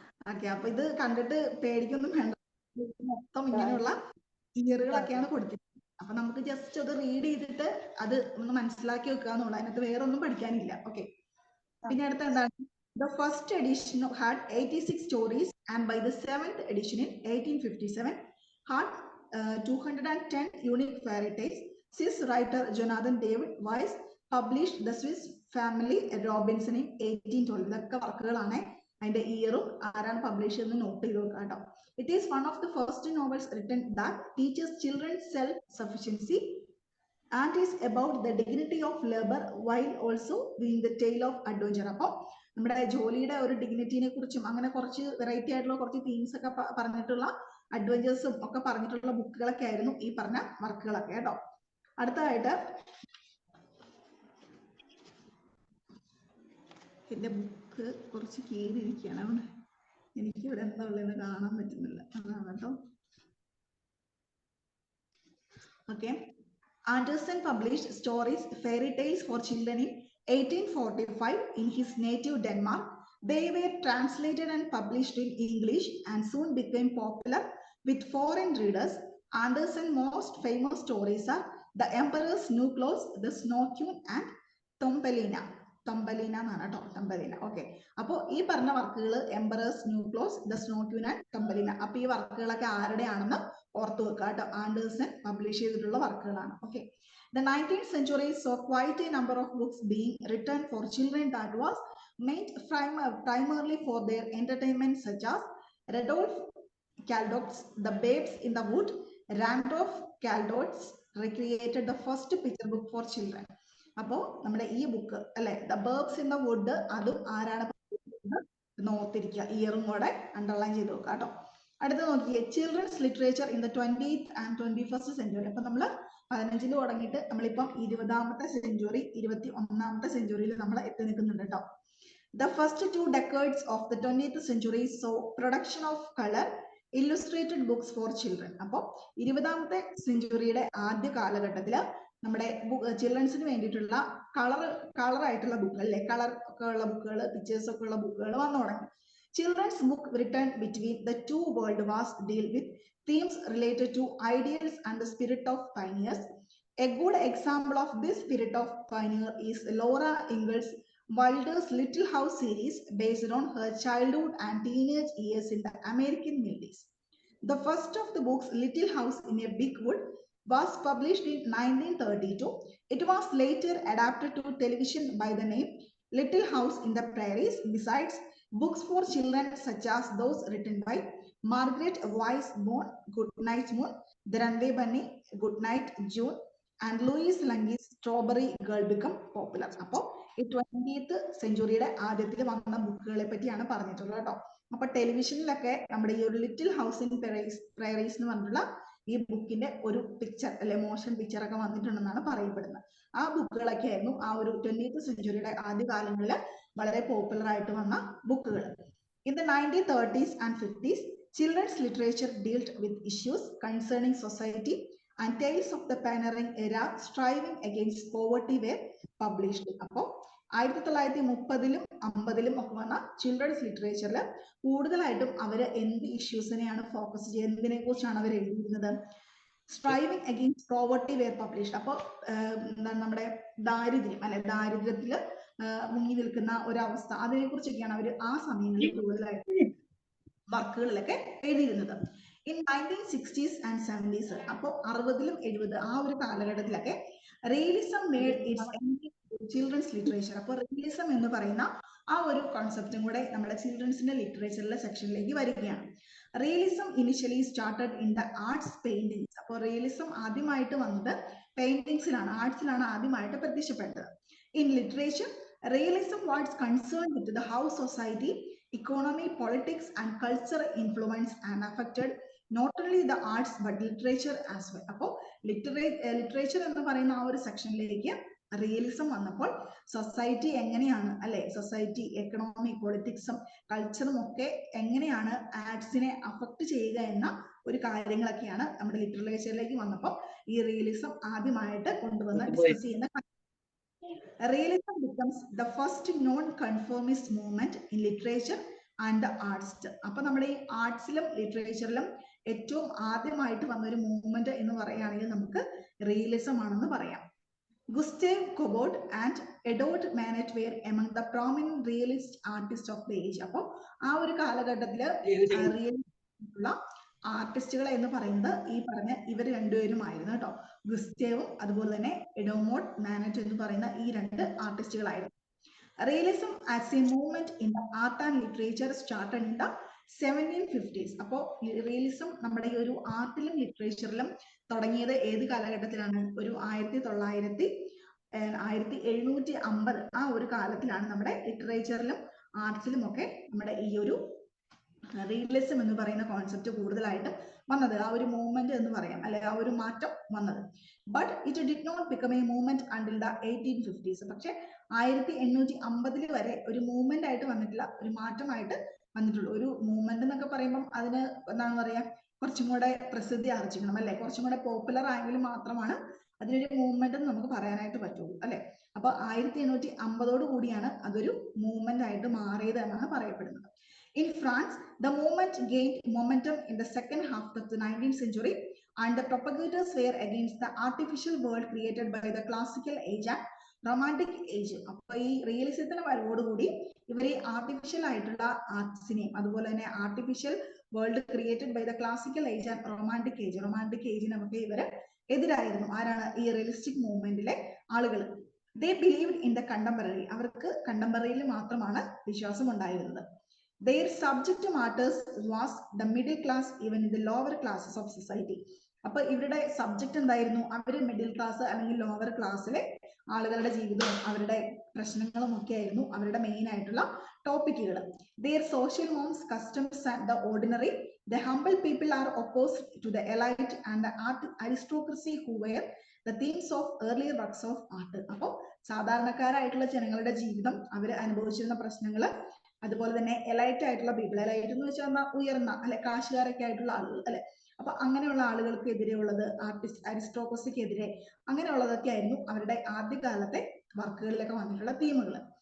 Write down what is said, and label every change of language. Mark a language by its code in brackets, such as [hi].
[ml] Okay, അപ്പൊ ഇത് കണ്ടിട്ട് പേടിക്കൊന്നും വേണ്ട. മൊത്തം ഇങ്ങനെയുള്ള ഇയറുകളൊക്കെയാണ് കൊടുത്തിട്ടുള്ളത്. അപ്പൊ നമുക്ക് ജസ്റ്റ് അത് റീഡ് ചെയ്തിട്ട് അത് ഒന്ന് മനസ്സിലാക്കി വെക്കുക എന്നുള്ളത്, അതിനകത്ത് വേറെ ഒന്നും പഠിക്കാനില്ല. [en] okay, [ml] പിന്നെ അടുത്ത എന്താണ്, [en] the first edition had 86 stories and by the 7th edition in 1857 had 210 unique fairy tales. Swiss writer Jonathan David Weiss published the Swiss Family Robinson in 1812. [ml] ഇതൊക്കെ വർക്കുകളാണ്, അതിന്റെ ഇയറും ആരാണ് പബ്ലിഷ് ചെയ്തെന്ന് നോട്ട് ചെയ്ത് നോക്കുക കേട്ടോ. [en] It is one of the first novels written that teaches children self-sufficiency and is about the dignity of labor while also being the tale of adventure. [ml] അപ്പോൾ നമ്മുടെ ജോലിയുടെ ഒരു ഡിഗ്നിറ്റിനെ കുറിച്ചും അങ്ങനെ കുറച്ച് വെറൈറ്റി ആയിട്ടുള്ള കുറച്ച് തീംസ് ഒക്കെ പറഞ്ഞിട്ടുള്ള അഡ്വഞ്ചേഴ്സും ഒക്കെ പറഞ്ഞിട്ടുള്ള ബുക്കുകളൊക്കെ ആയിരുന്നു ഈ പറഞ്ഞ വർക്കുകളൊക്കെ കേട്ടോ. അടുത്തതായിട്ട് എന്റെ ബുക്ക് കുറച്ച് കീറിയിരിക്കുകയാണ്, അതുകൊണ്ട് എനിക്ക് ഇവിടെ എന്താ ഉള്ളതെന്ന് കാണാൻ പറ്റുന്നില്ല, അതാണ് കേട്ടോ. [en] Okay, Andersen published stories, fairy tales for children in 1845 in his native Denmark. They were translated and published in English and soon became popular with foreign readers. Andersen's most famous stories are The Emperor's New Clothes, The Snow Queen and Thumbelina. [ml] Thumbelina എന്നാണ് കേട്ടോ, Thumbelina. Okay, അപ്പോൾ ഈ പറഞ്ഞ വർക്കുകൾ emperors new close, the snow queen and Thumbelina, അപ്പൊ ഈ വർക്കുകളൊക്കെ ആരുടെയാണെന്ന് ഓർത്തു വെക്കുക കേട്ടോ. ആൻഡേഴ്സൺ പബ്ലിഷ് ചെയ്തിട്ടുള്ള വർക്കുകളാണ്. [en] Okay, the 19th century saw quite a number of books being written for children that was meant primarily for their entertainment, such as Rudolf Caldoc's The Babes in the Wood. Randolph Caldoc's recreated the first picture book for children. [ml] അപ്പോൾ നമ്മുടെ ഈ book അല്ലെ, the babes in the would, അതും ആരാണ് നോർത്തിരിക്കുക, ഇയറും കൂടെ underline ചെയ്ത് നോക്കുക കേട്ടോ. അടുത്ത നോക്കിയേ, [en] Children's literature in the 20th and 21st century. [ml] അപ്പൊ നമ്മൾ 15 തുടങ്ങിയിട്ട് നമ്മളിപ്പം 20ാമത്തെ സെഞ്ചുറി 21ാമത്തെ സെഞ്ചുറിയിൽ നമ്മൾ എത്തി നിൽക്കുന്നുണ്ട് കേട്ടോ. [en] The first 2 decades of the 20th century saw production of color illustrated books for children. [ml] അപ്പോൾ 20ാമത്തെ സെഞ്ചുറിയുടെ ആദ്യ കാലഘട്ടത്തിൽ നമ്മുടെ ചിൽഡ്രൻസിന് വേണ്ടിയിട്ടുള്ള കളർ ആയിട്ടുള്ള ബുക്ക് അല്ലെ, കളർ ഒക്കെ ഉള്ള ബുക്കുകൾ, പിക്ചേഴ്സ് ഒക്കെ ഉള്ള ബുക്കുകൾ വന്നു തുടങ്ങി. [en] Children's book written between the two world wars deal with themes related to ideals and the spirit of pioneers. A good example of this spirit of pioneer is Laura Ingalls Wilder's Little House series, based on her childhood and teenage years in the American Middle East. The first of the books, Little House in a Big Wood, was published in 1932. It was later adapted to television by the name Little House in the Prairies. Besides books for children such as those written by Margaret Wise Bond, Good Night Moon, The Runaway Bunny, Good Night June, and Louise Lungy's Strawberry Girl become popular. [ml] അപ്പോൾ ഈ 20th സെഞ്ചുറിയുടെ ആദ്യത്തിൽ വന്ന ബുക്കുകളെ പറ്റിയാണ് പറഞ്ഞിട്ടുള്ളത് കേട്ടോ. അപ്പൊ ടെലിവിഷനിലൊക്കെ നമ്മുടെ ഈ ഒരു ലിറ്റിൽ ഹൗസ് ഇൻ പ്രയറീസ് എന്ന് പറഞ്ഞിട്ടുള്ള ഈ ബുക്കിന്റെ ഒരു പിക്ചർ അല്ലെ, മോഷൻ പിക്ചർ ഒക്കെ വന്നിട്ടുണ്ടെന്നാണ് പറയപ്പെടുന്നത്. ആ ബുക്കുകളൊക്കെ ആയിരുന്നു ആ ഒരു 20th സെഞ്ചുറിയുടെ ആദ്യ കാലങ്ങളിൽ വളരെ പോപ്പുലർ ആയിട്ട് വന്ന ബുക്കുകൾ. [en] In the 1930s and 50s, children's literature dealt with issues concerning society and tales of the pioneering era striving against poverty were published. [ml] അപ്പോൾ 1930ലും 50ലും ഒക്കെ വന്ന ചിൽഡ്രൻസ് ലിറ്ററേച്ചറിൽ കൂടുതലായിട്ടും അവര് എന്ത് ഇഷ്യൂസിനെയാണ് ഫോക്കസ് ചെയ്യുന്നത്, എന്തിനെ കുറിച്ചാണ് അവർ എഴുതിയിരുന്നത്? [en] Striving against poverty were published. [ml] അപ്പോൾ എന്താണ് നമ്മുടെ ദാരിദ്ര്യം അല്ലെ, ദാരിദ്ര്യത്തില് മുങ്ങി നിൽക്കുന്ന ഒരവസ്ഥ, അതിനെ കുറിച്ചൊക്കെയാണ് അവർ ആ സമയങ്ങളിൽ കൂടുതലായിട്ട് വർക്കുകളിലൊക്കെ എഴുതിയിരുന്നത്. [en] in 1960s and 70s, [ml] അപ്പോൾ 60ലും 70 ആ ഒരു കാലഘട്ടത്തിലൊക്കെ [en] Realism made its children's literature. [ml] അപ്പോൾ റിയലിസം എന്ന് പറയുന്ന ആ ഒരു കോൺസെപ്റ്റും കൂടെ നമ്മുടെ ചിൽഡ്രൻസിന്റെ ലിറ്ററേച്ചറിലെ സെക്ഷനിലേക്ക് വരികയാണ്. [en] Realism initially started in the arts paintings. [ml] അപ്പോൾ റിയലിസം ആദ്യമായിട്ട് വന്നത് പെയിന്റിങ്സിലാണ്, ആർട്സിലാണ് ആദ്യമായിട്ട് പ്രത്യക്ഷപ്പെട്ടത്. [en] In literature, realism was concern with the how society, economy, politics and culture influence and affected not only the arts but literature as well. [ml] അപ്പോൾ literature എന്ന് പറയുന്ന ആ ഒരു സെക്ഷനിലേക്ക് റിയലിസം വന്നപ്പോൾ സൊസൈറ്റി എങ്ങനെയാണ് അല്ലെ, സൊസൈറ്റി, എക്കണോമി, പൊളിറ്റിക്സും കൾച്ചറും ഒക്കെ എങ്ങനെയാണ് ആർട്സിനെ അഫക്ട് ചെയ്യുക എന്ന ഒരു കാര്യങ്ങളൊക്കെയാണ് നമ്മുടെ ലിറ്ററേച്ചറിലേക്ക് വന്നപ്പോൾ ഈ റിയലിസം ആദ്യമായിട്ട് കൊണ്ടുവന്ന് ഡിസ്കസ് ചെയ്യുന്ന. [en] Realism becomes the first non-conformist movement in literature and the arts. [ml] അപ്പൊ നമ്മുടെ ഈ ആർട്സിലും ലിറ്ററേച്ചറിലും ഏറ്റവും ആദ്യമായിട്ട് വന്ന ഒരു മൂവ്മെന്റ് എന്ന് പറയുകയാണെങ്കിൽ നമുക്ക് റിയലിസം ആണെന്ന് പറയാം. [en] Gustave Courbet and Edouard Manet were among the prominent realist artists of the age. [ml] അപ്പോൾ ആ ഒരു കാലഘട്ടത്തില് റിയലിസ്റ്റുള്ള ആർട്ടിസ്റ്റുകൾ എന്ന് പറയുന്നത് ഈ പറഞ്ഞ ഇവർ രണ്ടുപേരുമായിരുന്നു കേട്ടോ. ഗുസ്റ്റേവും അതുപോലെ തന്നെ എഡോമോഡ് മാനറ്റ് എന്ന് പറയുന്ന ഈ രണ്ട് ആർട്ടിസ്റ്റുകളായിരുന്നു. [en] Realism as a movement in the art and literature started in the 1750s. [ml] അപ്പോൾ റിയലിസം നമ്മുടെ ഈ ഒരു ആർട്ടിലും ലിറ്ററേച്ചറിലും തുടങ്ങിയത് ഏത് കാലഘട്ടത്തിലാണ്? ഒരു 1750 ആ ഒരു കാലത്തിലാണ് നമ്മുടെ ലിറ്ററേച്ചറിലും ആർട്സിലും ഒക്കെ നമ്മുടെ ഈ ഒരു റിയലിസം എന്ന് പറയുന്ന കോൺസെപ്റ്റ് കൂടുതലായിട്ടും വന്നത്, ആ ഒരു മൂവ്മെന്റ് എന്ന് പറയാം, അല്ലെ ആ ഒരു മാറ്റം വന്നത്. [en] But it did not become a movement until the 1850s. [ml] പക്ഷെ 1850 വരെ ഒരു മൂവ്മെന്റ് ആയിട്ട് വന്നിട്ടില്ല, ഒരു മാറ്റമായിട്ട് വന്നിട്ടുള്ളൂ. ഒരു മൂവ്മെന്റ് എന്നൊക്കെ പറയുമ്പോൾ അതിന് എന്താണ് പറയാ, കുറച്ചും കൂടെ പ്രസിദ്ധി ആർജിക്കണം, അല്ലെ, കുറച്ചും കൂടെ പോപ്പുലർ ആയെങ്കിൽ മാത്രമാണ് അതിനൊരു മൂവ്മെന്റ് എന്ന് നമുക്ക് പറയാനായിട്ട് പറ്റുള്ളൂ, അല്ലെ. അപ്പൊ 1850 കൂടിയാണ് അതൊരു മൂവ്മെന്റ് ആയിട്ട് മാറിയത് എന്നാണ് പറയപ്പെടുന്നത്. [en] In France, the movement gained momentum in the second half of the 19th century, and the propagators were against the artificial world created by the classical age and romantic age. [ml] അപ്പൊ ഈ റിയലിസത്തിന് വരവോടുകൂടി ഇവർ artificial ആയിട്ടുള്ള ആർട്സിനെയും അതുപോലെ തന്നെ [en] artificial world created by the classical age and romantic ഏജിനൊക്കെ [ml] ഇവര് എതിരായിരുന്നു. ആരാണ്? ഈ റിയലിസ്റ്റിക് മൂവ്മെന്റിലെ ആളുകൾ. [en] They believed in the contemporary. [ml] അവർക്ക് കണ്ടംപററിയിൽ മാത്രമാണ് വിശ്വാസം ഉണ്ടായിരുന്നത്. [en] Their subject matters was the middle class, even in the lower classes of society. [ml] അപ്പൊ ഇവരുടെ സബ്ജക്ട് എന്തായിരുന്നു? അവര് മിഡിൽ ക്ലാസ് അല്ലെങ്കിൽ ലോവർ ക്ലാസ്സിലെ ആളുകളുടെ ജീവിതവും അവരുടെ പ്രശ്നങ്ങളും ഒക്കെ ആയിരുന്നു അവരുടെ മെയിൻ ആയിട്ടുള്ള ടോപ്പിക്കുകൾ. [en] Their social norms, customs and the ordinary, the humble people are opposed to the elite and the aristocracy who were the themes of earlier works of art. [ml] അപ്പോൾ സാധാരണക്കാരായിട്ടുള്ള ജനങ്ങളുടെ ജീവിതം, അവർ അനുഭവിച്ചിരുന്ന പ്രശ്നങ്ങൾ, അതുപോലെ തന്നെ എലൈറ്റ് ആയിട്ടുള്ള പീപ്പിൾ, എലൈറ്റ് എന്ന് വെച്ചാൽ ഉയർന്ന അല്ലെ കാശുകാരൊക്കെ ആയിട്ടുള്ള ആളുകൾ, അല്ലെ, അപ്പൊ അങ്ങനെയുള്ള ആളുകൾക്ക് എതിരെയുള്ളത്, അരിസ്റ്റോക്രസിക്കെതിരെ അങ്ങനെയുള്ളതൊക്കെ ആയിരുന്നു അവരുടെ ആദ്യകാലത്തെ വർക്കുകളിലൊക്കെ വന്നിട്ടുള്ള തീമുകൾ.